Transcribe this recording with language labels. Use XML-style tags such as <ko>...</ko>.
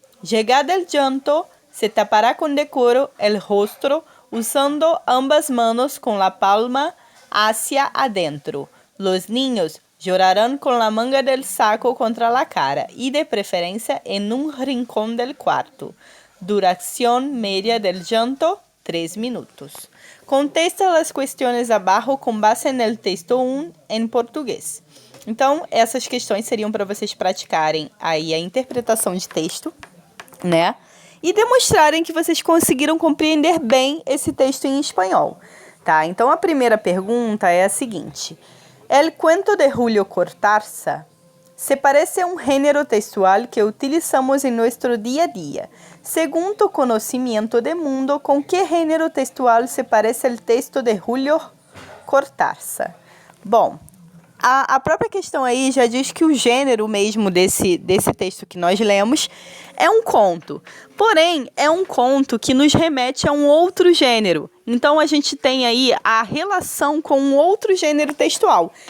<es>Llegado el llanto, se tapará con decoro el rostro usando ambas manos con la palma hacia adentro. Los niños llorarán con la manga del saco contra la cara y de preferencia en un rincón del cuarto. Duración media del llanto, 3 minutos.</es> <pt>Contesta las questões abaixo com base no texto 1 em português. Então, essas questões seriam para vocês praticarem aí a interpretação de texto, né? E demonstrarem que vocês conseguiram compreender bem esse texto em espanhol, tá? Então, a primeira pergunta é a seguinte.</pt> <es>El cuento de Julio Cortázar se parece a un género textual que utilizamos en nuestro día a día. Según tu conocimiento de mundo, ¿con qué género textual se parece el texto de Julio Cortázar?</es> <pt>Bom, a própria questão aí já diz que o gênero mesmo desse texto que nós lemos é um conto. Porém, é um conto que nos remete a um outro gênero. Então, a gente tem aí a relação com um outro gênero textual.</pt>